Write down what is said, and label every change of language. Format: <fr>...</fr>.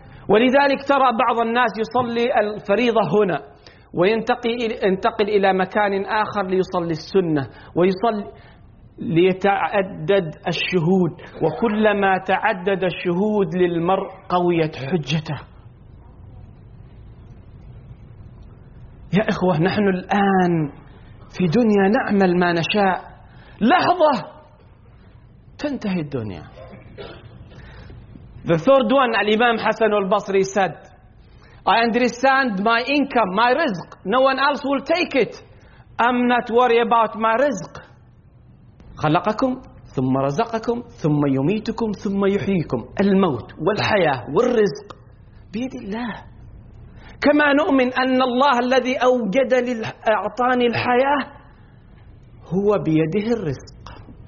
<ar>ولذلك ترى بعض الناس يصلي الفريضة هنا وينتقل إلى مكان آخر ليصلي السنة، ويصلي ليتعدد الشهود، وكلما تعدد الشهود للمرء قويت حجته. يا إخوة، نحن الآن في دنيا نعمل ما نشاء، لحظة تنتهي الدنيا.</ar> <en>The third one, الإمام حسن البصري said, I understand my income, my rizq, no one else will take it. I'm not worried about my rizq.</en> <ar>خلقكم ثم رزقكم ثم يميتكم ثم يحييكم. الموت والحياة والرزق بيد الله. كما نؤمن أن الله الذي أوجد أعطاني الحياة هو بيده الرزق.</ar>